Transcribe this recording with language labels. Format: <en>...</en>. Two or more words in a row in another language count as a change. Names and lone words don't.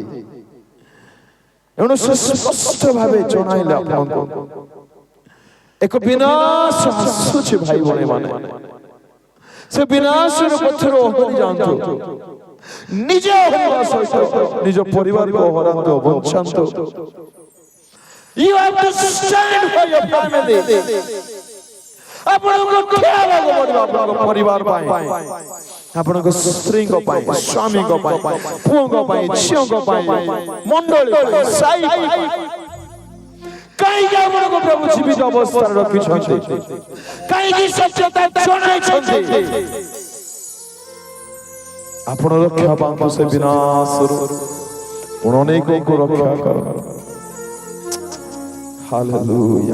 <or>ଏଣୁ ସେ ସ୍ପଷ୍ଟ ଭାବେ ଜଣାଇଲେ ଆପଣଙ୍କୁ ଏକ ବିନାଶ ଆସୁଛି ଭାଇ ଭଉଣୀ ମାନେ ସେ ବିନାଶର ପଥର ଓହରି ଯାଆନ୍ତୁ ନିଜ ସହିତ ନିଜ ପରିବାରକୁ ହରାନ୍ତୁ ବଞ୍ଚାନ୍ତୁ</or> <en>You have to stand for your family.</en> <or>ଆପଣଙ୍କୁ ଠିଆ ହେବାକୁ ପଡ଼ିବ ଆପଣଙ୍କ ପରିବାର ପାଇଁ ଆପଣଙ୍କ ସ୍ତ୍ରୀଙ୍କ ପାଇଁ ସ୍ୱାମୀଙ୍କ ପାଇଁ ପୁଅଙ୍କ ପାଇଁ ଝିଅଙ୍କ ପାଇଁ ମଣ୍ଡଳୀ ପାଇଁ ସାଇ ପାଇଁ କାହିଁକି ଆପଣଙ୍କୁ ପ୍ରଭୁ ଜୀବିତ ଅବସ୍ଥାରେ ରଖିଛନ୍ତି କାହିଁକି ସତ୍ୟତା ଜଣାଇଛନ୍ତି ଆପଣ ରକ୍ଷା ପାଆନ୍ତୁ ସେ ବିନାଶରୁ ପୁଣି ଅନେକଙ୍କୁ ରକ୍ଷା କର ହାଲେଲୁୟା।</or>